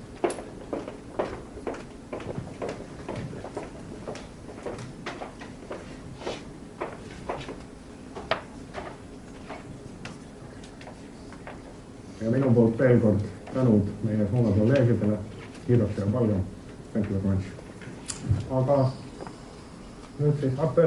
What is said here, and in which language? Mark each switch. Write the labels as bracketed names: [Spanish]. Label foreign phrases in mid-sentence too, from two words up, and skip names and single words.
[Estonian] Ja minu poolt veel kord tänud meie Soome kolleegidele, kiiresti ja palju. [English] Thank you very much. [Estonian] Aga nüüd siis appel.